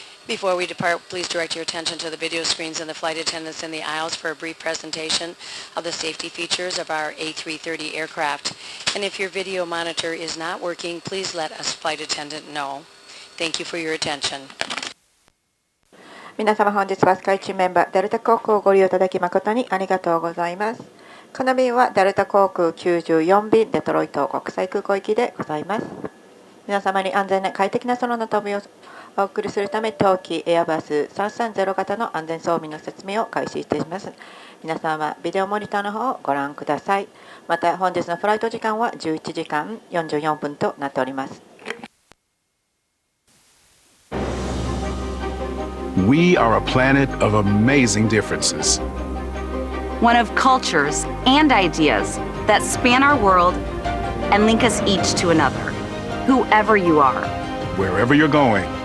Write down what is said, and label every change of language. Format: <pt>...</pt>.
<en>Before we depart, please direct your attention to the video screens and the flight attendants in the aisles for a brief presentation of the safety features of our A330 aircraft. And if your video monitor is not working, please let a flight attendant know. Thank you for your attention.</en> <ja>皆様本日はスカイチームメンバーデルタ航空をご利用いただき誠にありがとうございます。この便はデルタ航空94便デトロイト国際空港行きでございます。皆様に安全な快適な空の旅をお送りするため当機エアバス330型の安全装備の説明を開始いたします。皆様ビデオモニターの方をご覧ください。また本日のフライト時間は11時間44分となっております。</ja> <en>We are a planet of amazing differences. One of cultures and ideas that span our world and link us each to another, whoever you are. Wherever you're going.</en>